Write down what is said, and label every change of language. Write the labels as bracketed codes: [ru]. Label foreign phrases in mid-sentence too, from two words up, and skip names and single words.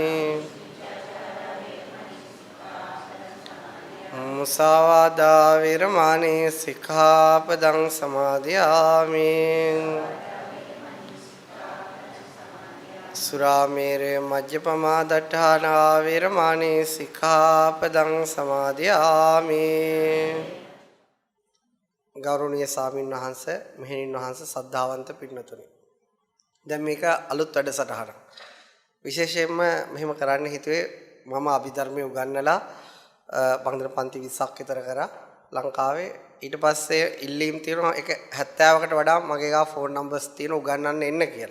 [pi] मुसावादा विरमणि सिक्खापदं समादयामि सुरामेरे मज्जपमा दट्ठाना विरमणि सिक्खापदं समादयामि [si] ගෞරවනීය ස්වාමීන් වහන්සේ මෙහෙණින් වහන්සේ සද්ධාවන්ත පින්නතුනි දැන් මේක අලුත් වැඩසටහනක් විශේෂයෙන්ම මෙහෙම කරන්න හිතුවේ මම අභිධර්මයේ උගන්වලා බංගල පන්ති 20ක් විතර කරා ලංකාවේ ඊට පස්සේ ඉල්ලීම් තියෙනවා ඒක 70කට වඩා මගේ ගා ෆෝන් නම්බර්ස් තියෙන උගන්වන්න එන්න කියලා.